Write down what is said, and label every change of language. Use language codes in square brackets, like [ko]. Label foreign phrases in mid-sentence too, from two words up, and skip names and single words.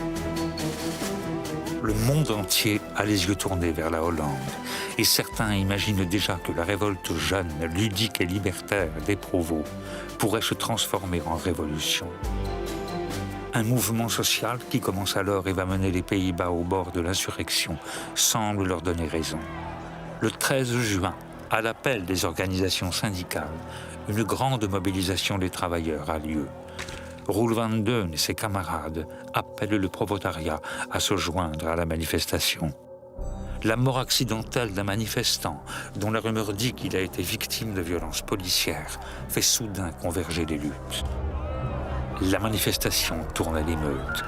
[fr] Le monde entier a les yeux tournés vers la Hollande, et certains imaginent déjà que la révolte jeune, ludique et libertaire des Provost pourrait se transformer en révolution. Un mouvement social qui commence alors et va mener les Pays-Bas au bord de l'insurrection semble leur donner raison. Le 13 juin, à l'appel des organisations syndicales, une grande mobilisation des travailleurs a lieu. Roel van Deun et ses camarades appellent le proletariat à se joindre à la manifestation. La mort accidentelle d'un manifestant, dont la rumeur dit qu'il a été victime de violences policières, fait soudain converger les luttes. La manifestation tourne à l'émeute.